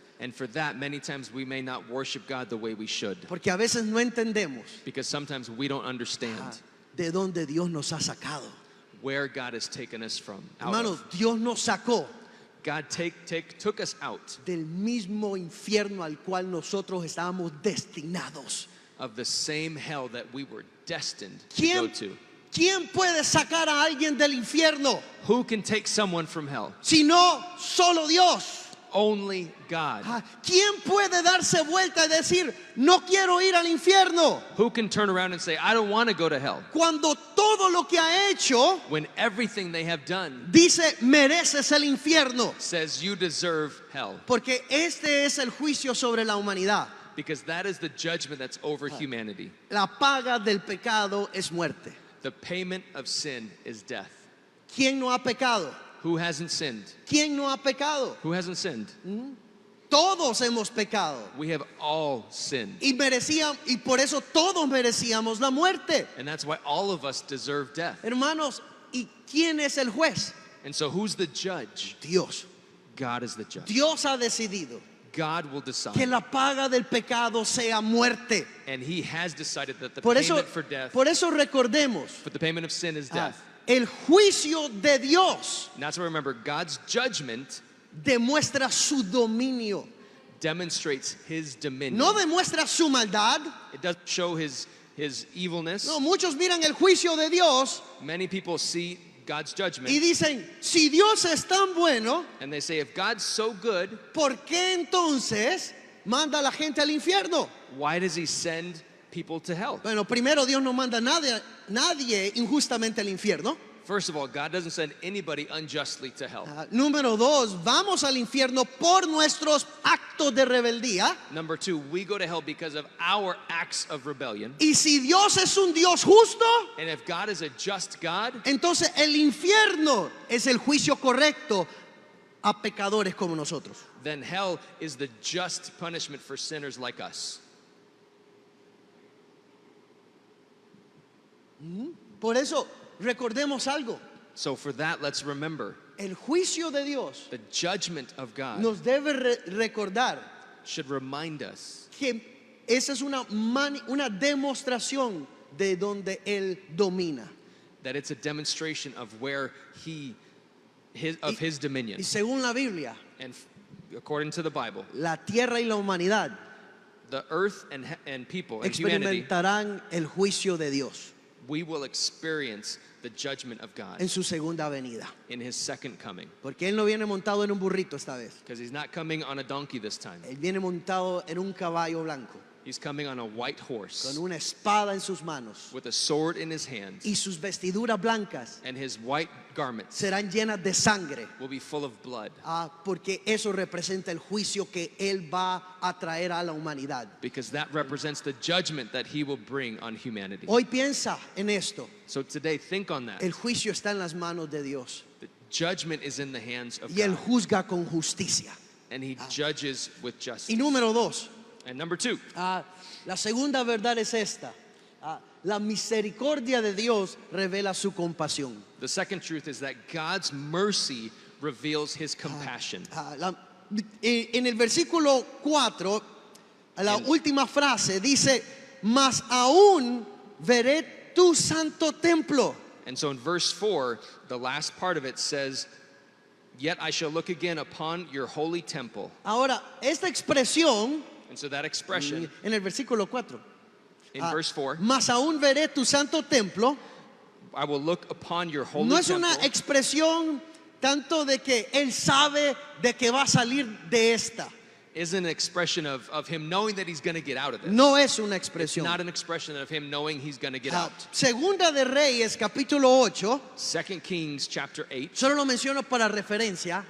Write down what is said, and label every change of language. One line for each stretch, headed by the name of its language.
English: And for that, many times we may not worship God the way we should.
Spanish: Porque a veces no entendemos
English: Because sometimes we don't understand
Spanish: de dónde Dios nos ha sacado.
English: where God has taken us from. Out
Spanish: Hermanos,
English: of.
Spanish: Dios nos sacó
English: God took us out
Spanish: del mismo infierno al cual nosotros estábamos destinados.
English: of the same hell that we were destined to go
Spanish: ¿Quién,
English: to.
Spanish: ¿Quién puede sacar a alguien del infierno?
English: Who can take someone from hell?
Spanish: Sino solo Dios.
English: Only God.
Spanish: ¿Quién puede darse vuelta y decir, no quiero ir al infierno?
English: Who can turn around and say, I don't want to go to hell,
Spanish: Cuando todo lo que ha hecho
English: when everything they have done
Spanish: dice, mereces el infierno.
English: says you deserve hell?
Spanish: Porque este es el juicio sobre la humanidad.
English: Because that is the judgment that's over humanity.
Spanish: La paga del pecado es muerte.
English: The payment of sin is death.
Spanish: ¿Quién no ha pecado?
English: Who hasn't sinned?
Spanish: ¿Quién no ha pecado?
English: Who hasn't sinned?
Spanish: Todos hemos pecado.
English: We have all sinned.
Spanish: Y por eso todos merecíamos la muerte.
English: And that's why all of us deserve death.
Spanish: Hermanos, ¿y quién es el juez?
English: And so who's the judge?
Spanish: Dios.
English: God is the judge.
Spanish: Dios ha decidido
English: God will
Spanish: que
English: decide.
Spanish: la paga del pecado sea muerte.
English: And he has decided that the
Spanish: Por
English: payment for death,
Spanish: recordemos,
English: but the payment of sin is death.
Spanish: el juicio de Dios
English: And that's why remember, God's judgment
Spanish: demuestra su dominio.
English: demonstrates his dominion.
Spanish: No demuestra su maldad.
English: It doesn't show his evilness.
Spanish: No, muchos miran el juicio de Dios
English: Many people see God's judgment
Spanish: y dicen, si Dios es tan bueno,
English: and they say, if God's so good,
Spanish: ¿por qué entonces manda a la gente al infierno?
English: why does he send people to hell?
Spanish: Bueno, primero Dios no manda a nadie injustamente al infierno.
English: First of all, God doesn't send anybody unjustly to hell.
Spanish: Número dos, vamos al infierno por nuestros actos de rebeldía.
English: Number two, we go to hell because of our acts of rebellion.
Spanish: Y si Dios es un Dios justo,
English: And if God is a just God,
Spanish: entonces el infierno es el juicio correcto a pecadores como nosotros.
English: then hell is the just punishment for sinners like us.
Spanish: Por eso, recordemos algo.
English: So for that, let's remember
Spanish: El juicio de Dios
English: the judgment of God
Spanish: nos debe recordar
English: should remind us
Spanish: que esa es una demostración de donde Él domina.
English: that it's a demonstration of where his dominion.
Spanish: Y según la Biblia,
English: And according to the Bible,
Spanish: la tierra y la humanidad
English: the earth and people and humanity,
Spanish: experimentarán el juicio de Dios
English: we will experience the judgment of God
Spanish: en su segunda venida.
English: in his second coming.
Spanish: Porque Él no viene montado en un burrito esta vez.
English: Because he's not coming on a donkey this time.
Spanish: Él viene montado en un caballo blanco,
English: He's coming on a white horse
Spanish: con una espada en sus manos.
English: with a sword in his hand,
Spanish: Y sus vestiduras blancas
English: and his white garments
Spanish: serán llenas de sangre.
English: will be full of blood.
Spanish: Porque eso representa el juicio que Él va a traer a la humanidad.
English: Because that represents the judgment that he will bring on humanity.
Spanish: Hoy piensa en esto.
English: So today, think on that.
Spanish: El juicio está en las manos de Dios.
English: The judgment is in the hands of
Spanish: Y Él
English: God,
Spanish: juzga con justicia.
English: and he judges with justice.
Spanish: Y número dos,
English: And number two,
Spanish: la segunda verdad es esta. La misericordia de Dios revela su compasión.
English: the second truth is that God's mercy reveals his compassion.
Spanish: En el versículo 4, la En- última frase dice, mas aún veré tu santo templo.
English: And so in verse 4, the last part of it says, yet I shall look again upon your holy temple.
Spanish: Ahora, esta expresión
English: And so that expression
Spanish: en el versículo 4,
English: in verse 4,
Spanish: mas aún veré tu santo templo,
English: I will look upon your holy
Spanish: no es
English: temple.
Spanish: una expresión tanto de que Él sabe de que va a salir de esta.
English: Is an expression of him knowing that he's going to get out of this.
Spanish: No es una
English: It's
Spanish: expresión.
English: not an expression of him knowing he's going to get out.
Spanish: Segunda de Reyes, capítulo 8,
English: 2 Kings chapter 8,
Spanish: solo lo menciono para referencia,